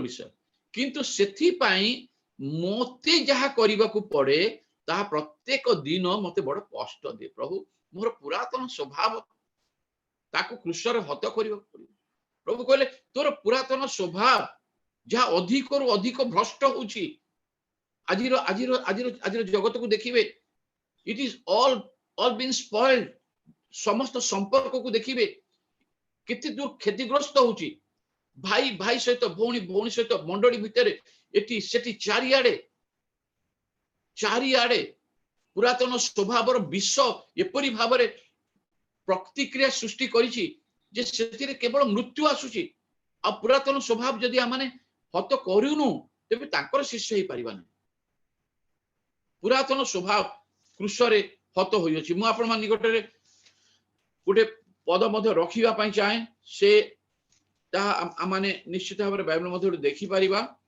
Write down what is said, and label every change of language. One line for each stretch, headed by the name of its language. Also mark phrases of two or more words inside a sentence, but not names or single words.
Odia: ବିଷୟ କିନ୍ତୁ ସେଥି ପୟ ମୋତେ ଜହା କରବା କୋ ପଡ଼େ ତା ପ୍ରତ୍ୟେକ ଦିନ ମତେ ବଡ଼ କଷ୍ଟ ଦେ ପ୍ରଭୁ ମୋର ପୁରାତନ ସ୍ୱଭାବ ତାକୋ କ୍ରୂସରେ ହତ କରବା ପଡ଼େ ପ୍ରଭୁ କହଲେ ତୋର ପୁରାତନ ସ୍ୱଭାବ ଜହା ଅଧିକ ରୁ ଅଧିକ ଭ୍ରଷ୍ଟ ହୋଚୀ ଆଜିର ଆଜିର ଆଜିର ଆଜିର ଜଗତ କୋ ଦେଖିବେ
English: it's all been spoiled
Odia: ସମସ୍ତ ସମ୍ପର୍କ କୋ ଦେଖିବେ କେତେ ଦୂର କ୍ଷତିଗ୍ରସ୍ତ ହୋଚୀ ଭାଇ ଭାଇ ସହିତ ଭଉଣୀ ଭଉଣୀ ସହିତ ମଣ୍ଡଳୀ ଭିତର ଏଟୀ ସେଟୀ ଚାରିଆଡେ ପୁରାତନ ସ୍ୱଭାବର ବିଷ ଏପରି ଭାବରେ ପ୍ରତିକ୍ରିୟା ସୃଷ୍ଟି କରିଛି ଜେ ସେତିରେ କେବଳ ମୃତ୍ୟୁ ଆସୁଛି ଆ ପୁରାତନ ସ୍ୱଭାବ ଜଦି ଆମାନେ ହତ କରୁନୁ ତେବେ ତାଙ୍କର ଶିଷ୍ୟ ହି ପରିବାନୀ ପୁରାତନ ସ୍ୱଭାବ କ୍ରୂସରେ ହତ ହୋଇ ଅଛି ମୁ ଆପଣ ମାନ ନିକଟରେ ଗୋଟେ ପଦ ମଧ୍ୟ ରଖିବା ପଇ ଚାହେ ସେ ତା ଆମାନେ ନିଶ୍ଚିତ ଭାବ ବାଇବଲ ମଧ୍ୟ ଦେଖି ପରିବା